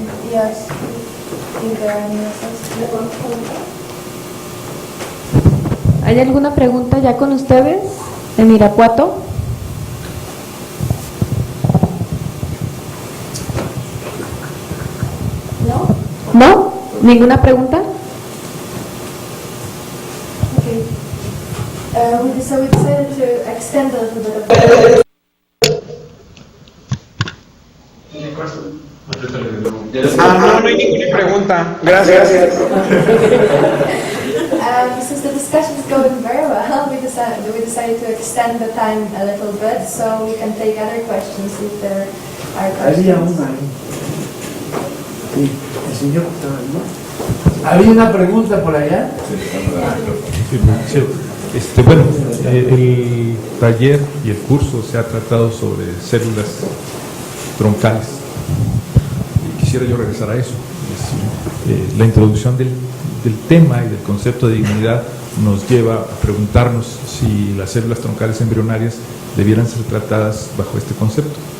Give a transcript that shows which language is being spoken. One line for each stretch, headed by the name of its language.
English: Yes, if there are any questions.
Spanish: ¿Hay alguna pregunta ya con ustedes en Irapuato? ¿No? ¿No? ¿Ninguna pregunta?
English: Okay. So we decided to extend a little bit of...
Spanish: No hay ninguna pregunta. Gracias.
English: Since the discussion is going very well, we decided to extend the time a little bit so we can take other questions if there are questions.
Spanish: Había una ahí. Sí, el señor estaba, ¿no? ¿Había una pregunta por allá? Sí, bueno, el taller y el curso se ha tratado sobre células troncales. Y quisiera yo regresar a eso. La introducción del tema y del concepto de dignidad nos lleva a preguntarnos si las células troncales embrionarias debieran ser tratadas bajo este concepto.